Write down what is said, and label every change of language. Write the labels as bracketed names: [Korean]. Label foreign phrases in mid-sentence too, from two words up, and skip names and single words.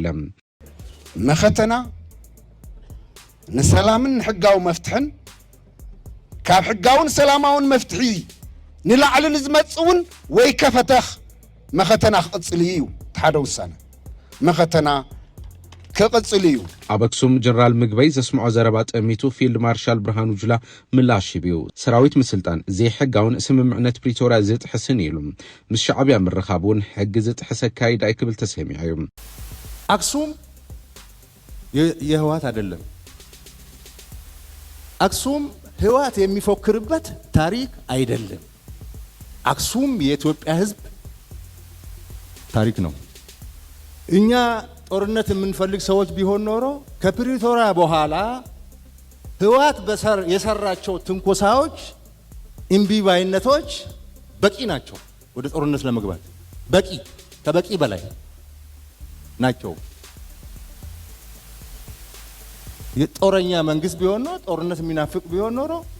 [Tigrinya] መኸተና ንሰላምን ሕጋዊ መፍትሕን ካብ ሕጋውን ሰላማውን መፍትሒ ንላዕልን ዝመጽውን ወይ ከፈተኽ መኸተና ክቕጽል እዩ። ሓደ ውሳነ መኸተና ክቕጽል እዩ። ኣብ ኣክሱም ጀነራል ምግበይ ዘስምዖ ዘረባ ጠሚቱ ፊልድ ማርሻል ብርሃኑ ጁላ ምላሽ ሂብዩ። ሰራዊት ምስልጣን ዘይሕጋውን ስምምዕነት ፕሪቶሪያ ዝጥሕስን ኢሉ ምስ ሻዕቢያ ምርኻብ እውን ሕጊ ዝጥሕስ ኣካይዳ ክብል ተሰሚዑ እዩ። [Amharic] አክሱም የህወሓት አይደለም። አክሱም ህወሓት የሚፎክርበት ታሪክ አይደለም። አክሱም የኢትዮጵያ ህዝብ ታሪክ ነው። እኛ ጦርነት የምንፈልግ ሰዎች ቢሆን ኖሮ ከፕሪቶሪያ በኋላ ህወሓት የሰራቸው ትንኮሳዎች፣ እምቢባይነቶች በቂ ናቸው ወደ ጦርነት ለመግባት በቂ ከበቂ በላይ ናቸው። የጦረኛ መንግስት ቢሆን ኖሮ ጦርነት የሚናፍቅ ቢሆን ኖሮ